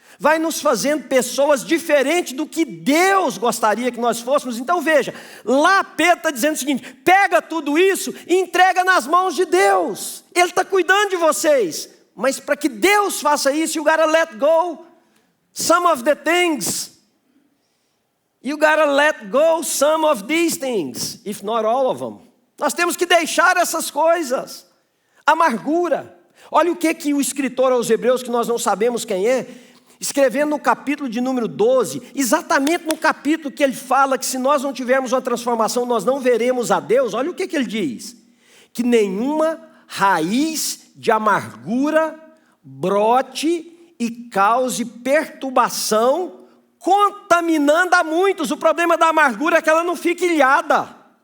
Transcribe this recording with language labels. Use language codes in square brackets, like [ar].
[pt] Vai nos fazendo pessoas diferentes do que Deus gostaria que nós fôssemos. Então veja, lá Pedro está dizendo o seguinte, pega tudo isso e entrega nas mãos de Deus. Ele está cuidando de vocês, mas para que Deus faça isso, [en] you gotta let go some of the things. You gotta let go some of these things, if not all of them. [pt] Nós temos que deixar essas coisas. Amargura. Olha o que o escritor aos Hebreus, que nós não sabemos quem é, escrevendo no capítulo de número 12, exatamente no capítulo que ele fala que se nós não tivermos uma transformação, nós não veremos a Deus. Olha o que ele diz, que nenhuma raiz de amargura brote e cause perturbação, contaminando a muitos. O problema da amargura é que ela não fica ilhada.